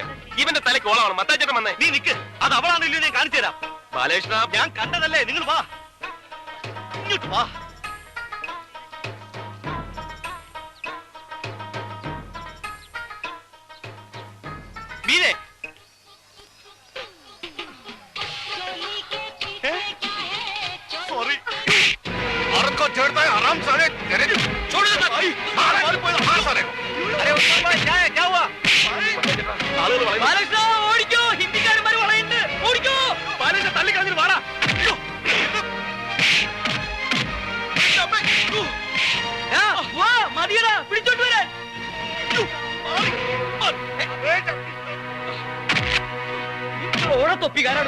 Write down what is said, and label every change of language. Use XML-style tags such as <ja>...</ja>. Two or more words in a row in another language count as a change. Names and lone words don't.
<ml>ഇവന്റെ തലയ്ക്ക് ഓളമാണ്. മത്തായിച്ചേട്ടൻ വന്നേ. നീ നിക്ക്, അത് അവളാണല്ലോ, ഞാൻ കാണിച്ചു തരാം. ബാലകൃഷ്ണ, ഞാൻ കണ്ടതല്ലേ, നിങ്ങൾ വാ, ഇങ്ങോട്ട് വാ. മീനെ,</ml> <hi>सॉरी औरत को छेड़ता है हराम साले तेरे छोड़ दे भाई मार साले को अरे उस्मान भाई क्या हुआ</hi> <ml>ബാലകൃഷ്ണ ഓടിക്കോ, ഹിന്ദിക്കാരന്മാർ വളയുണ്ട്, ഓടിക്കോ. ബാലകൃഷ്ണ തള്ളി കളഞ്ഞിട്ട് വാടാ. വാ, മതിയടാ, പിടിച്ചോണ്ട് വരാൻ. ഓടത്തൊപ്പിക്കാരാണ്.</ml>